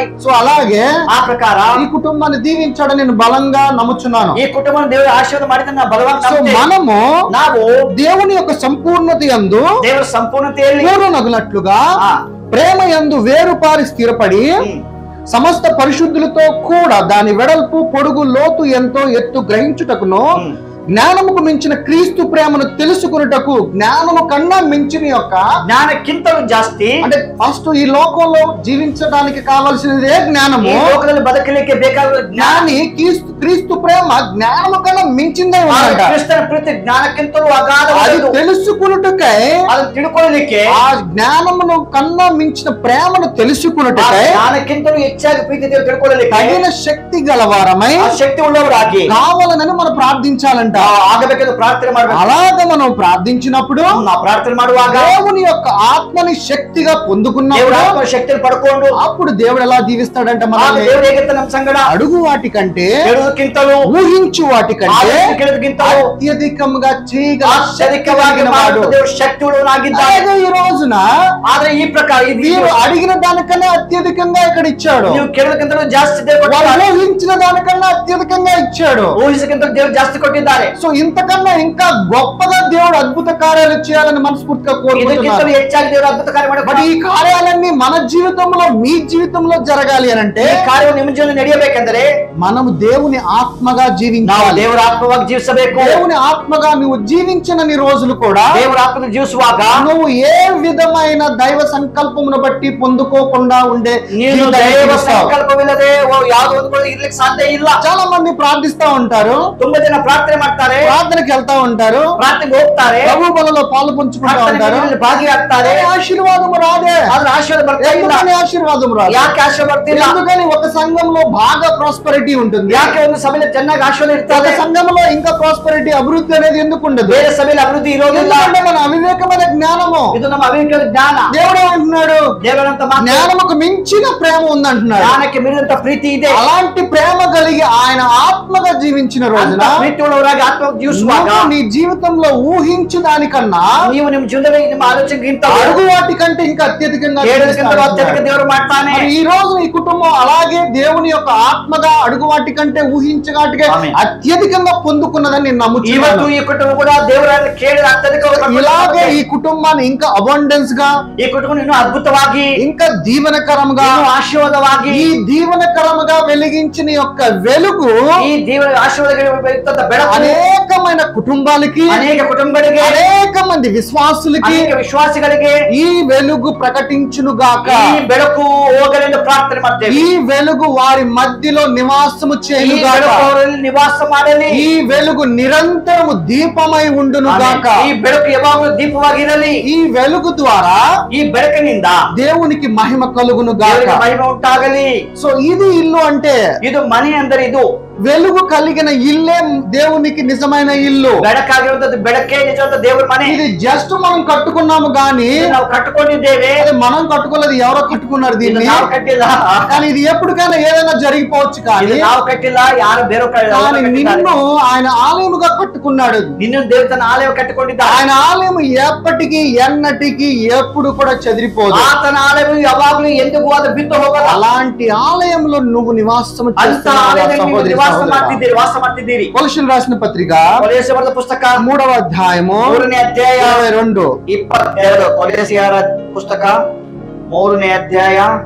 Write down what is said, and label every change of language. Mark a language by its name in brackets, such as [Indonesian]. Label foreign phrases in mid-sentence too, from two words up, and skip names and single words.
[Telugu] సో అలాగే [Kannada] ఆ ప్రಕಾರ [Telugu] ఈ కుటుంబాన్ని దీవించాడని నేను బలంగా నమ్ముచున్నాను. ఈ కుటుంబాన్ని దేవుడు ఆశీర్వాదం [Kannada] ಮಾಡಿದ್ದನ್ನು ನಾನು [Telugu] బలవంగా సో మనము [Kannada] ನಾವು [Telugu] దేవుని యొక్క సంపూర్ణత యందు, [Kannada] ದೇವರ ಸಂಪೂರ್ಣತೆಯಲ್ಲಿ [Telugu] పూర్ణనగునట్లుగా ప్రేమ యందు వేరుపారి స్థిరపడి సమస్త పరిశుద్ధులతో కూడా దాని వెడల్పు, పొడుగు, లోతు ఎంతో ఎత్తు గ్రహించుటకును జ్ఞానముకు మించిన క్రీస్తు ప్రేమను తెలుసుకున్నటకు, జ్ఞానము కన్నా మించిన యొక్క [Kannada] జ్ఞానక్కింతలు ಜಾಸ್ತಿ [Telugu] అంటే ఫస్ట్ ఈ లోకంలో జీవించడానికి కావాల్సినదే జ్ఞానము. [Kannada] ఈ లోకದಲ್ಲಿ ಬದುಕಲಿಕ್ಕೆ ಬೇಕಾದ [Telugu] జ్ఞాని క్రీస్తు ప్రేమ జ్ఞానము కన్నా మించిందే ఉందంట. [Kannada] ಕ್ರಿಸ್ತನ ಪ್ರೀತಿ ಜ್ಞಾನಕ್ಕಿಂತಲೂ ಅಗಾಧವಾದದ್ದು. [Telugu] అది తెలుసుకున్నట్టుకై, [Kannada] ಅದನ್ನು ತಿಳ್ಕೊಳ್ಳಲಿಕ್ಕೆ, [Telugu] ఆ జ్ఞానమును కన్నా మించిన ప్రేమను తెలుసుకున్నట్టుకై, [Kannada] ಜ್ಞಾನಕ್ಕಿಂತಲೂ ಹೆಚ್ಚಾಗಿ ಪ್ರೀತಿ ತಿಳ್ಕೊಳ್ಳಲಿಕ್ಕೆ [Telugu] తగిన శక్తి గలవారమై, [Kannada] ಶಕ್ತಿ ಉಳ್ಳವರಾಗಿ [Telugu] కావాలని మనం ప్రార్థించాలంట. [Kannada] ಆಗಬೇಕೆಂದು ಪ್ರಾರ್ಥನೆ ಮಾಡಬೇಕು. [Telugu] అలాగ మనం ప్రార్థించినప్పుడు, [Kannada] ನಾವು ಪ್ರಾರ್ಥನೆ ಮಾಡುವಾಗ [Telugu] దేవుని యొక్క ఆత్మని శక్తిగా [Kannada] ದೇವರ [Telugu] పొందుకున్నప్పుడు, [Kannada] ಆತ್ಮ ಶಕ್ತಿಯನ್ನು ಪಡ್ಕೊಂಡು [Telugu] అప్పుడు దేవుడు ఎలా దీవిస్తాడంట మనల్ని? [Kannada] ದೇವರು ಹೇಗಿರ್ತಾನೆ ನಮ್ಮ ಸಂಗಡ? [Telugu] అడుగు వాటికంటే, [Kannada] ಕೇಳುವುದಕ್ಕಿಂತಲೂ, [Telugu] ఊహించు వాటికంటే [Kannada] ಕೇಳುವುದಕ್ಕಿಂತಲೂ [Telugu] అత్యధికంగా చేయగల [Kannada] ಅತ್ಯಧಿಕವಾಗಿ [Telugu] వాడు. [Kannada] ದೇವರು ಶಕ್ತಿ ಉಳ್ಳವನಾಗಿದ್ದಾನೆ. [Telugu] అలాగే ఈ రోజున [Kannada] ಆದ್ರೆ ಈ ಪ್ರಕಾರ [Telugu] మీరు అడిగిన దానికన్నా అత్యధికంగా ఇక్కడ ఇచ్చాడు. [Kannada] ನೀವು ಕೇಳುವುದಕ್ಕಿಂತಲೂ ಜಾಸ್ತಿ ದೇವರು [Telugu] వాళ్ళు ఊహించిన దానికన్నా అత్యధికంగా ఇచ్చాడు. [Kannada] ಊಹಿಸಕ್ಕಿಂತ ದೇವರು ಜಾಸ್ತಿ ಕೊಟ್ಟಿದ್ದಾರೆ. [Telugu] సో ఇంతకన్నా ఇంకా గొప్పగా దేవుడు అద్భుత కార్యాలు చేయాలని మనస్ఫూర్తిగా కోరుకుంటున్నాను. [Kannada] ಇದಕ್ಕಿಂತಲೂ ಹೆಚ್ಚಾಗಿ ದೇವರು ಅದ್ಭುತ ಕಾರ್ಯ [Telugu] బట్ [Kannada] ಮಾಡಬೇಕು. [Telugu] ఈ కార్యాలన్నీ మన జీవితంలో, మీ జీవితంలో జరగాలి అని అంటే, [Kannada] ಈ ಕಾರ್ಯವು ನಿಮ್ಮ ಜೀವನ ನಡೆಯಬೇಕೆಂದರೆ [Telugu] మనము దేవుని ఆత్మగా [Kannada] ನಾವು [Telugu] జీవించాలి. [Kannada] ದೇವರ ಆತ್ಮವಾಗಿ ಜೀವಿಸಬೇಕು. [Telugu] దేవుని ఆత్మగా నువ్వు జీవించిన రోజులు కూడా [Kannada] ದೇವರ ಆತ್ಮದಲ್ಲಿ ಜೀವಿಸುವಾಗ [Telugu] నువ్వు ఏ విధమైన దైవ సంకల్పమును బట్టి పొందుకోకుండా ఉండే [Kannada] ನೀನು [Telugu] జీవితాన్ని [Kannada] ದೈವ [Telugu] జీవిస్తావు. [Kannada] ಸಂಕಲ್ಪವಿಲ್ಲದೆ ಯಾವುದೋ ಒಂದು ಕೂಡ ಇರ್ಲಿಕ್ಕೆ ಸಾಧ್ಯ ಇಲ್ಲ. [Telugu] చాలా మంది ప్రార్థిస్తా ఉంటారు, [Kannada] ತುಂಬಾ ಜನ ಪ್ರಾರ್ಥನೆ ಮಾಡ್ತಾರೆ, [Telugu] ప్రార్థనకి వెళ్తా ఉంటారు, [Kannada] ಪ್ರಾರ್ಥನೆಗೆ ಹೋಗ್ತಾರೆ, [Telugu] ప్రభు బలలో పాలు పంచుకుంటా ఉంటారు, [Kannada] ಪ್ರಾರ್ಥನೆಗಳಲ್ಲಿ ಭಾಗಿಯಾಗ್ತಾರೆ. [Telugu] ఆశీర్వాదం రాదే. [Kannada] ಆದ್ರೆ ಆಶೀರ್ವಾದ ಬರ್ತಾ ಇಲ್ಲ. [Telugu] ఎందుకని ఆశీర్వాదం రాదు? [Kannada] ಯಾಕೆ ಆಶೀರ್ವಾದ ಬರ್ತಿಲ್ಲ? [Telugu] ఎందుకని ఒక సంఘంలో బాగా ప్రాస్పరిటీ ఉంటుంది, [Kannada] ಯಾಕೆ ಒಂದು ಸಭೆಯಲ್ಲಿ ಚೆನ್ನಾಗಿ ಆಶೀರ್ವಾದ [Telugu] ఒక [Kannada] ಇರ್ತದೆ, [Telugu] సంఘంలో ఇంకా ప్రాస్పరిటీ, అభివృద్ధి అనేది ఎందుకు ఉండదు? [Kannada] ಬೇರೆ ಸಭೆಯಲ್ಲಿ ಅಭಿವೃದ್ಧಿ ಇರೋದಿಲ್ಲ? [Telugu] ఎందుకంటే మన అవివేకమైన జ్ఞానము. [Kannada] ಇದು ನಮ್ಮ ಅವಿವೇಕದ ಜ್ಞಾನ. [Telugu] దేవుడు ఏమంటున్నాడు? [Kannada] ದೇವರಂತ ಮಾತು, [Telugu] జ్ఞానముకు మించిన ప్రేమ ఉందంటున్నాడు. [Kannada] ಜ್ಞಾನಕ್ಕೆ ಮೀರಿದಂತ ಪ್ರೀತಿ ಇದೆ. [Telugu] అలాంటి ప్రేమ కలిగి ఆయన ఆత్మగా జీవించిన రోజున [Kannada] ಅಂತ ಪ್ರೀತಿ ಉಳ್ಳವರಾಗಿ ಆತ್ಮ ಜೀವಿಸುವಾಗ [Telugu] నువ్వు నీ జీవితంలో ఊహించు దానికన్నా, [Kannada] ನೀವು ನಿಮ್ಮ ಜೀವನದಲ್ಲಿ ನಿಮ್ಮ ಆಲೋಚನೆಗಿಂತ [Telugu] అడుగు వాటి కంటే ఇంకా అత్యధికంగా [Kannada] ಕೇಳೋದಕ್ಕಿಂತ ಅತ್ಯಧಿಕ [Telugu] జీవిస్తాడు. [Kannada] ದೇವರು ಮಾಡ್ತಾನೆ. [Telugu] మరి ఈ రోజు ఈ కుటుంబం అలాగే దేవుని యొక్క ఆత్మగా అడుగు వాటి కంటే ఊహించగాటిగా ఆమేన్. అత్యధికంగా పొందుకున్నదని నేను [Kannada] ಇವತ್ತು [Telugu] నమ్ముతున్నాను. [Kannada] ಈ ಕುಟುಂಬ ಕೂಡ ದೇವರ ಕೇಳಿದ ಅತ್ಯಧಿಕ [Telugu] ఇలాగే ఈ కుటుంబాన్ని ఇంకా అబండెన్స్ గా, [Kannada] ಈ ಕುಟುಂಬ ಇನ್ನೂ ಅದ್ಭುತವಾಗಿ, [Telugu] ఇంకా దీవెనకరంగా, [Kannada] ಇನ್ನೂ ಆಶೀರ್ವಾದವಾಗಿ, [Telugu] ఈ దీవెనకరముగా వెలిగించిన యొక్క వెలుగు [Kannada] ಈ ದೇವರ ಆಶೀರ್ವಾದ ಬೆಳಕು [Telugu] అనేకమైన కుటుంబాలకి, [Kannada] ಅನೇಕ ಕುಟುಂಬಗಳಿಗೆ, [Telugu] అనేక మంది విశ్వాసులకి [Kannada] ಅನೇಕ ವಿಶ್ವಾಸಿಗಳಿಗೆ [Telugu] ఈ వెలుగు ప్రకటించును గాక. [Kannada] ಈ ಬೆಳಕು ಹೋಗಲೆಂದು ಪ್ರಾರ್ಥನೆ ಮಾಡ್ತೇವೆ. [Telugu] ఈ వెలుగు వారి మధ్యలో నివాసము [Kannada] ಈ [Telugu] చేయును గాక. [Kannada] ಬೆಳಕು ಅವರಲ್ಲಿ ನಿವಾಸ ಮಾಡಲಿ. [Telugu] ఈ వెలుగు నిరంతరము దీపమై ఉండును గాక. [Kannada] ಈ ಬೆಳಕು ಯಾವಾಗಲೂ ದೀಪವಾಗಿರಲಿ. [Telugu] ఈ వెలుగు ద్వారా [Kannada] ಈ ಬೆಳಕಿನಿಂದ [Telugu] దేవునికి మహిమ కలుగును గాక. [Kannada] ದೇವರಿಗೆ ಮಹಿಮೆ ಉಂಟಾಗಲಿ. [Telugu] సో ఇది ఇల్లు అంటే, [Kannada] ಇದು ಮನೆ ಅಂದರೆ ಇದು [Telugu] వెలుగు కలిగిన ఇల్లే దేవునికి నిజమైన ఇల్లు. [Kannada] ಬೆಳಕಾಗಿರುವಂತದ್ದು, ಬೆಳಕೆ ನಿಜವಾದ ದೇವರ ಮನೆ. [Telugu] ఇది జస్ట్ మనం కట్టుకున్నాము గాని, [Kannada] ಇದು ನಾವು ಕಟ್ಟಿಕೊಂಡಿದ್ದೇವೆ. [Telugu] అది మనం కట్టుకోలేదు, ఎవరో కట్టుకున్నారు [Kannada] ಇದು [Telugu] దీన్ని. [Kannada] ನಾವು ಕಟ್ಟಿಲ್ಲ. [Telugu] కానీ ఇది ఎప్పటికైనా ఏదైనా జరిగిపోవచ్చు. [Kannada] ಇದು [Telugu] కానీ [Kannada] ನಾವು ಕಟ್ಟಿಲ್ಲ, ಯಾರು ಬೇರೆ [Telugu] కానీ నిన్ను ఆయన ఆలయముగా కట్టుకున్నాడు. [Kannada] ನಿನ್ನ ದೇವರು ತನ್ನ ಆಲಯ ಕಟ್ಟಿಕೊಂಡಿದ್ದಾನೆ. [Telugu] ఆయన ఆలయం ఎప్పటికీ ఎన్నటికీ ఎప్పుడు కూడా చెదిరిపోదు. [Kannada] ಆತನ ಆಲಯವು ಯಾವಾಗಲೂ ಎಂದಿಗೂ ಅದು ಬಿದ್ದು ಹೋಗಲ್ಲ. [Telugu] అలాంటి ఆలయంలో నువ్వు నివాసం [Kannada] ಅಂತ ಆಲಯದಲ್ಲಿ ನೀವು ನಿವಾಸ ವಾಸ ಮಾಡ್ತಿದ್ದೀರಿ. [Telugu] కొలస్సీయులకు రాసిన పత్రిక [Kannada] ಕೊಲೊಸ್ಸೆ ಬರೆದ ಪುಸ್ತಕ [Telugu] 3వ అధ్యాయము [Kannada] 3ನೇ ಅಧ್ಯಾಯ [Telugu] 22. [Kannada] 22. ಕೊಲೊಸ್ಸೆಯರ ಪುಸ್ತಕ 3ನೇ ಅಧ್ಯಾಯ.